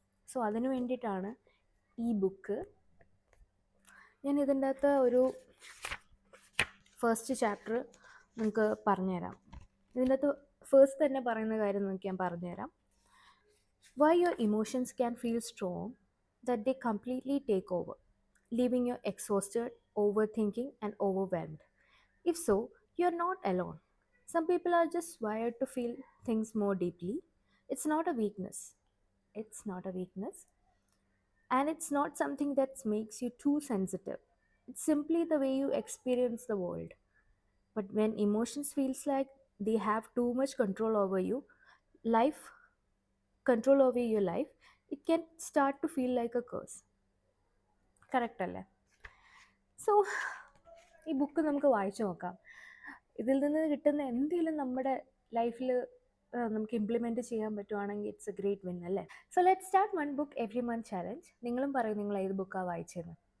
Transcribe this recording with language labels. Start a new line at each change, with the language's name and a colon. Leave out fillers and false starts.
Malayalam: So അതിന് വേണ്ടിയിട്ടാണ് ഈ ബുക്ക്. ഞാൻ ഇതിൻ്റെ അകത്ത് ഒരു ഫസ്റ്റ് ചാപ്റ്റർ നിങ്ങൾക്ക് പറഞ്ഞുതരാം. ഇതിൻ്റെ അകത്ത് ഫസ്റ്റ് തന്നെ പറയുന്ന കാര്യം നിങ്ങൾക്ക് ഞാൻ പറഞ്ഞുതരാം.
English: Why your emotions can feel strong that they completely take over, leaving you exhausted, overthinking and overwhelmed. If so, you're not alone. Some people are just wired to feel things more deeply. It's not a weakness. It's not a weakness. And it's not something that makes you too sensitive. It's simply the way you experience the world. But when emotions feels like they have too much control over you, life control over your life, it can start to feel like a curse.
Malayalam: Correct അല്ലേ? So ഈ book നമുക്ക് വായിച്ചു നോക്കാം. ഇതിൽ നിന്ന് കിട്ടുന്ന എന്തെങ്കിലും നമ്മുടെ ലൈഫിൽ നമുക്ക് ഇംപ്ലിമെൻറ്റ് ചെയ്യാൻ പറ്റുവാണെങ്കിൽ
English: it's a great win,
Malayalam: അല്ലേ?
English: So let start 1 book every month challenge.
Malayalam: നിങ്ങളും പറയും നിങ്ങൾ ഏത് ബുക്കാണ് വായിച്ചതെന്ന്.